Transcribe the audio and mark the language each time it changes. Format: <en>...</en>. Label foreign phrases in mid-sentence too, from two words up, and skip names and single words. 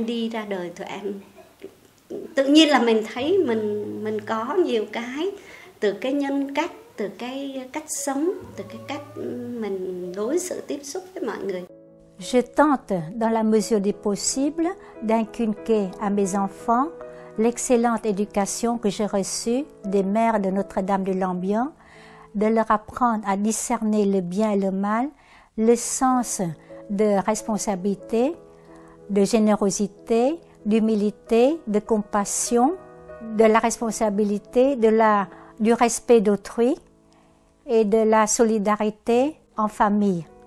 <vi>đi ra đời, tụi em tự nhiên là mình thấy mình có nhiều cái, từ cái nhân cách, từ cái cách sống, từ cái cách mình đối xử tiếp xúc với mọi người.</vi> <fr>Je tente, dans la mesure du possible, d'inculquer à mes enfants l'excellente éducation que j'ai reçue des mères de Notre-Dame du Lambian, de leur apprendre à discerner le bien et le mal, le sens de responsabilité, de générosité, d'humilité, de compassion, de la responsabilité, du respect d'autrui et de la solidarité en famille.</fr>